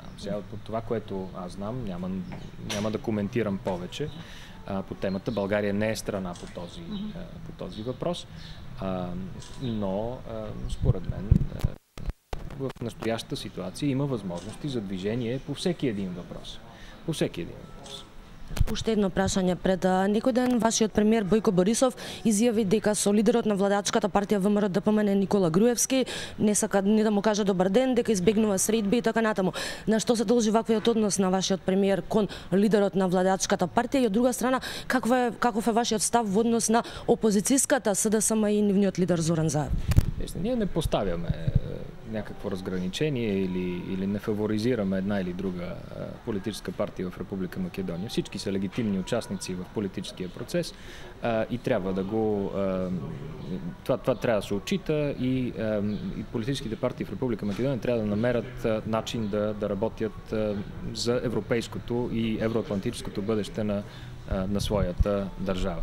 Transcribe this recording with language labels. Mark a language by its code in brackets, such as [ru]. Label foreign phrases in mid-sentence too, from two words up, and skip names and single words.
[bg] Сега от това, което аз знам, няма да коментирам повече по темата. България не е страна по този въпрос, но според мен в настоящата ситуация има възможности за движение по всеки един въпрос. По всеки един въпрос. [mk] Уште едно прашање. Пред некој ден вашиот премиер Бојко Борисов изјави дека со лидерот на владачката партија ВМРО ДПМН Никола Груевски не сака ни да му каже добар ден, дека избегнува средби и така натаму. На што се должи ваквиот однос на вашиот премиер кон лидерот на владачката партија и од друга страна каков е вашиот став во однос на опозицијската СДСМ и нивниот лидер Зоран Заев? [bg] Ние не поставяме някакво разграничение или не фаворизираме една или друга политическа партия в Република Македония. Всички са легитимни участници в политическия процес и трябва да това трябва да се отчита и политическите партии в Република Македония трябва да намерят начин да работят за европейското и евроатлантическото бъдеще на своята държава.